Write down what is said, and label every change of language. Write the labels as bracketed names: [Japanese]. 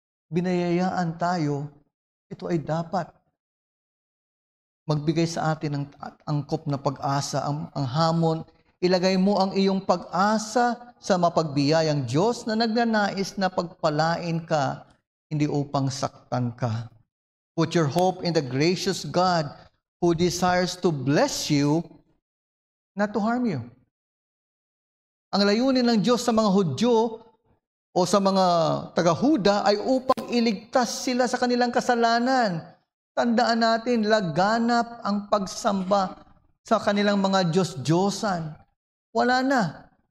[Filipino] Binayayaan tayo, ito ay dapat magbigay sa atin ng angkop na pag-asa, ang hamon. Ilagay mo ang iyong pag-asa sa mapagbiyayang Diyos na nagnanais na pagpalain ka, hindi upang saktan ka. [English] Put your hope in the gracious God who desires to bless you, not to harm you. [Filipino] Ang layunin ng Diyos sa mga Hudyo o sa mga taga-Huda ay upang iligtas sila sa kanilang kasalanan. Tandaan natin, laganap ang pagsamba sa kanilang mga Diyos-Diyosan. Wala na.